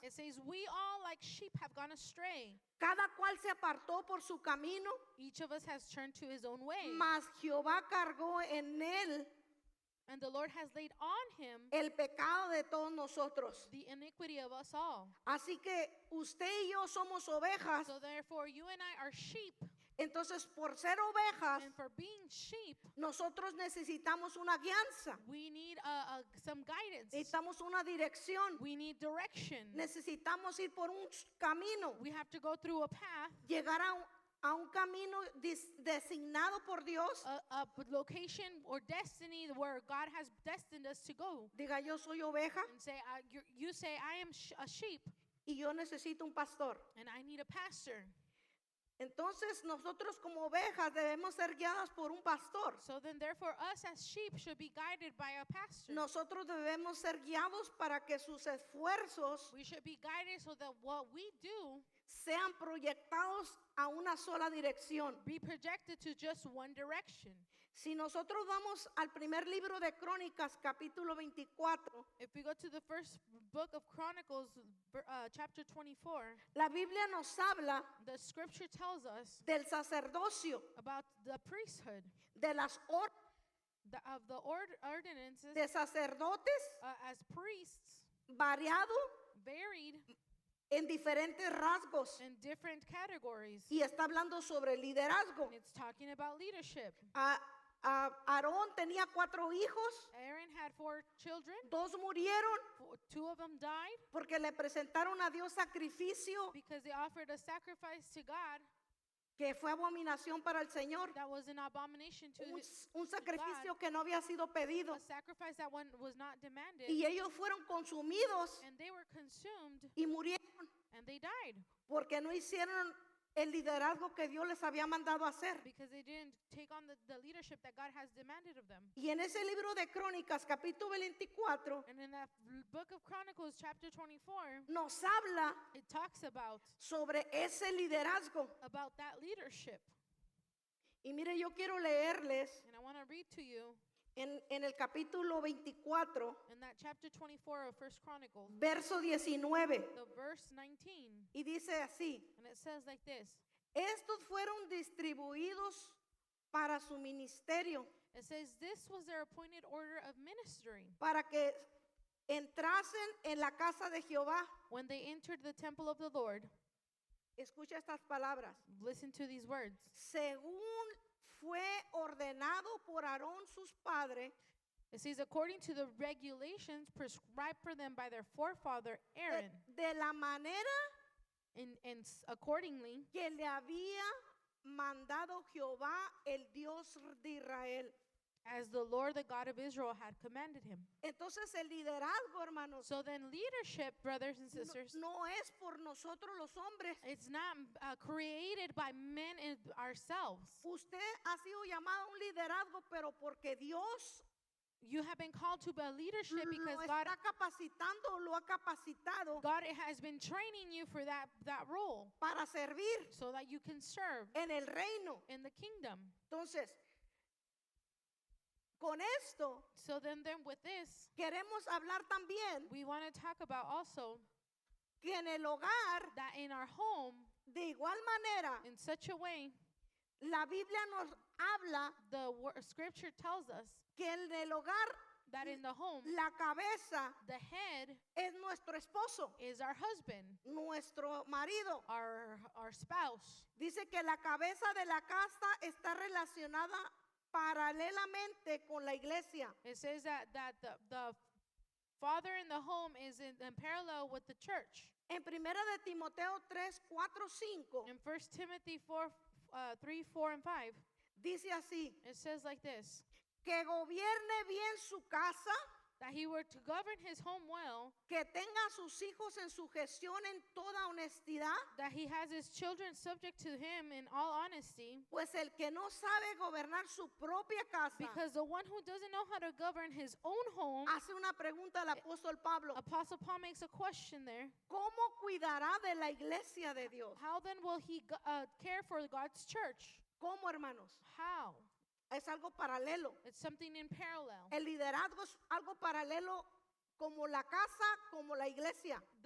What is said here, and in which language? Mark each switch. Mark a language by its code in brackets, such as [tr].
[en] it says, we all like sheep have gone astray. [es] Cada cual se apartó por su camino, [en] Each of us has turned to his own way. [es] mas Jehová cargó en él [en] And the Lord has laid on him [es] el pecado de todos nosotros. [en] the iniquity of us all. [es] Así que usted y yo somos ovejas. [en] So therefore, you and I are sheep. [es] Entonces, por ser ovejas, [en] And for being sheep, [es] nosotros necesitamos una guianza. [en] we need some guidance. [es] Necesitamos una dirección. [en] We need direction. [es] Necesitamos ir por un camino. [en] We have to go through a path, [es] Llegar a un camino designado por Dios. [en] a location or destiny where God has destined us to go. [es] Diga, yo soy oveja [en] And say, you say, I am a sheep, [es] y yo necesito un pastor. [en] and I need a pastor. [es] Entonces nosotros como ovejas debemos ser guiadas por un pastor. [en] So then, therefore, us as sheep should be guided by a pastor. [es] Nosotros debemos ser guiados para que sus esfuerzos [en] We should be guided so that what we do [es] sean proyectados a una sola dirección. [en] be projected to just one direction. [es] Si nosotros vamos al primer libro de Crónicas, capítulo 24, [en] If we go to the first book of Chronicles, chapter 24, [es] la Biblia nos habla [en] the scripture tells us [es] del sacerdocio, [en] about the priesthood, [es] de las [en] of the ordinances [es] de sacerdotes [en] as priests, [es] variado [en] varied [es] en diferentes rasgos. [en] in different categories. [es] Y está hablando sobre liderazgo. [en] And it's talking about leadership. [es] Aarón tenía 4 hijos, [en] Aaron had 4 children. [es] 2 murieron [en] 2 of them died [es] porque le presentaron a Dios sacrificio [en] because they offered a sacrifice to God [es] que fue abominación para el Señor. [en] that was an abomination to [es] Un sacrificio que no había sido pedido. [en] a sacrifice that one was not demanded. [es] Y ellos fueron consumidos [en] And they were consumed [es] y murieron [en] and they died [es] porque no hicieron el liderazgo que Dios les había mandado hacer. [en] because they didn't take on the leadership that God has demanded of them. [es] Y en ese libro de Crónicas, capítulo 24, [en] And in that book of Chronicles, chapter 24, [es] nos habla [en] it talks about [es] sobre ese liderazgo. [en] that leadership. [es] Y mire, yo quiero leerles [en] And I want to read to you [es] en el capítulo 24, [en] in that chapter 24 of First Chronicles, [es] verso 19. [en] the verse 19, [es] Y dice así: [en] and it says like this. [es] estos fueron distribuidos para su ministerio, [en] It says, this was their appointed order of ministering [es] para que entrasen en la casa de Jehová. [en] when they entered the temple of the Lord. [es] Escucha estas palabras. [en] Listen to these words. [es] Según fue ordenado por Aarón sus padres, [en] It says, according to the regulations prescribed for them by their forefather Aaron, [es] de la manera [en] and accordingly, [es] que le había mandado Jehová, el Dios de Israel. [en] as the Lord, the God of Israel, had commanded him. [es] Entonces el liderazgo, hermanos, [en] So then leadership, brothers and sisters, [es] no es por nosotros los hombres. [en] it's not created by men and ourselves. [es] Usted ha sido llamado a un liderazgo, pero porque Dios [en] You have been called to a leadership because [es] lo [en] God [es] está capacitando, lo ha capacitado [en] has been training you for that role [es] para servir [en] so that you can serve [es] en el reino. [en] in the kingdom. [es] Entonces, con esto [en] So then with this, [es] queremos hablar también [en] we want to talk about also [es] que en el hogar, [en] that in our home, [es] de igual manera, [en] in such a way, [es] la Biblia nos habla [en] the scripture tells us [es] que en el hogar [en] that in the home, [es] la cabeza [en] the head [es] es nuestro esposo, [en] is our husband, [es] nuestro marido. [en] our spouse. [es] Dice que la cabeza de la casa está relacionada paralelamente con la iglesia. [en] It says that the father in the home is in parallel with the church. [es] En primera de Timoteo 3, 4, 5 [en] In 1 Timothy 4, 3, 4, and 5, [es] dice así: [en] it says like this. [es] que gobierne bien su casa, [en] that he were to govern his home well, [es] que tenga a sus hijos en su gestión en toda honestidad, [en] that he has his children subject to him in all honesty, [es] pues el que no sabe gobernar su propia casa, [en] because the one who doesn't know how to govern his own home, [es] hace una pregunta al apóstol Pablo, [en] Apostle Paul makes a question there. [es] ¿cómo cuidará de la iglesia de Dios? [en] How then will he care for God's church? [es] ¿Cómo, hermanos? [en] How? [es] Es algo paralelo. [en] It's something in parallel. [es] El liderazgo es algo paralelo como la casa, como la iglesia.